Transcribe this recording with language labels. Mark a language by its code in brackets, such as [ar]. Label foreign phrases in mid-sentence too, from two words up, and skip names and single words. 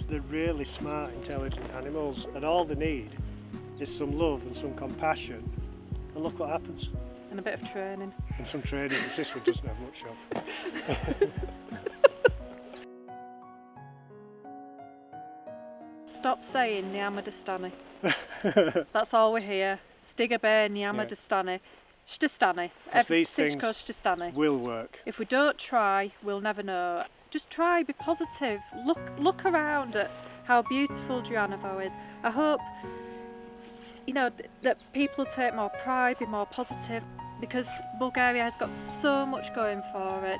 [en] They're really smart, intelligent animals, and all they need is some love and some compassion, and look what happens. And a bit of training. And some training, which this one doesn't have much of. stop saying [bg] няма да стане. [en] That's all we hear. [bg] Стига бе, няма да стане. Ще стане. [en] These things [bg] ще стане. [en] will work. If we don't try, we'll never know. Just try, be positive. Look around at how beautiful Дряновци is. I hope, you know, that people take more pride, be more positive, because Bulgaria has got so much going for it.